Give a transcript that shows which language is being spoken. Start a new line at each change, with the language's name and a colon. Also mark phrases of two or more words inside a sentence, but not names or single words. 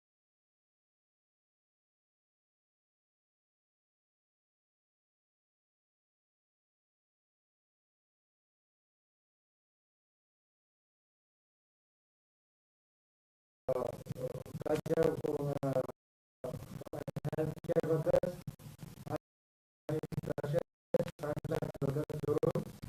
Konkani: राज्य
English: healthcare workers
Konkani: आणि तशेंच
English: frontline workers
Konkani: धरून